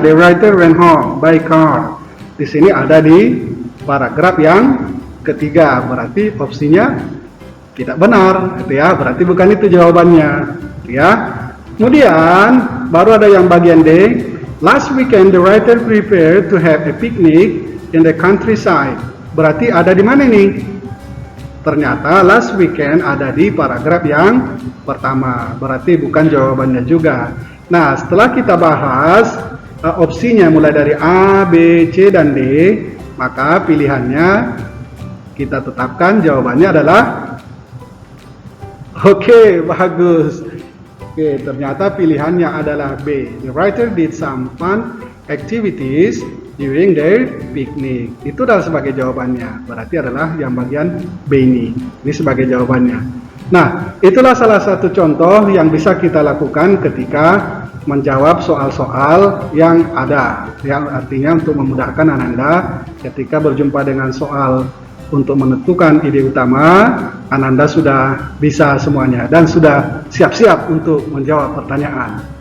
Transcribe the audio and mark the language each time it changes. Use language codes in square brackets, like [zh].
[en] The writer went home by car. [id] Di sini ada di paragraf yang ketiga. Berarti opsinya tidak benar. Ya, berarti bukan itu jawabannya. Ya. Kemudian baru ada yang bagian D. [en] Last weekend the writer prepared to have a picnic in the countryside. [id] Berarti ada di mana nih? Ternyata [en] last weekend [id] ada di paragraf yang pertama. Berarti bukan jawabannya juga. Nah, setelah kita bahas opsinya mulai dari A, B, C, dan D, maka pilihannya kita tetapkan jawabannya adalah oke, bagus. Oke, ternyata pilihannya adalah B. [en] The writer did some fun activities during their picnic. [id] Itu adalah sebagai jawabannya. Berarti adalah yang bagian B ini. Ini sebagai jawabannya. Nah, itulah salah satu contoh yang bisa kita lakukan ketika menjawab soal-soal yang ada. Yang artinya untuk memudahkan Ananda ketika berjumpa dengan soal untuk menentukan ide utama, Ananda sudah bisa semuanya dan sudah siap-siap untuk menjawab pertanyaan.